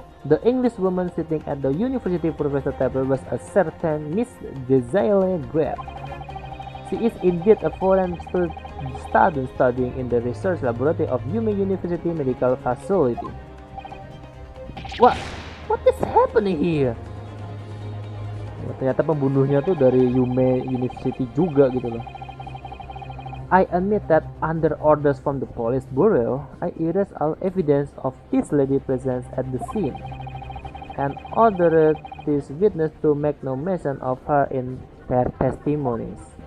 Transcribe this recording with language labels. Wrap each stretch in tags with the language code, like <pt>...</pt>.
<en>The English woman sitting at the university professor table was a certain Miss Desiree Grab. She is indeed a foreign student studying in the research laboratory of Yume University Medical Facility. What is happening here?</en> <id>Ternyata pembunuhnya tuh dari Yume University juga gitu loh.</id> <en>I admit that under orders from the police bureau, I erased all evidence of this lady presence at the scene, and ordered this witness to make no mention of her in their testimonies.</en>